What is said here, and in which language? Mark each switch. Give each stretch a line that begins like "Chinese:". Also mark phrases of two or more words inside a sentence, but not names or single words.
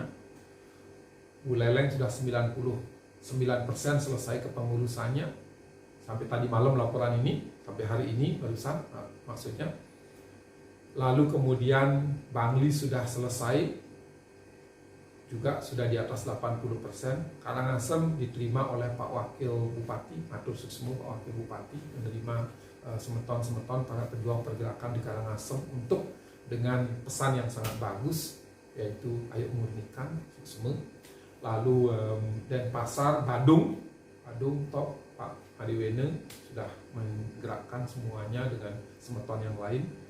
Indonesian: Buleleng sudah 99% selesai kepengurusannya. Sampai tadi malam laporan ini, sampai hari ini barusan maksudnya. Lalu kemudian Bangli sudah selesai, juga sudah di atas 80%. Karangasem diterima oleh Pak Wakil Bupati,
Balinese: Matur Suksmo
Indonesian: Pak Wakil Bupati, menerima semeton-semeton para pejuang pergerakan di Karangasem untuk dengan pesan yang sangat bagus, yaitu ayo murnikan Suksmo. Lalu Denpasar, Badung top Pak Adiwene sudah menggerakkan semuanya dengan semeton yang lain.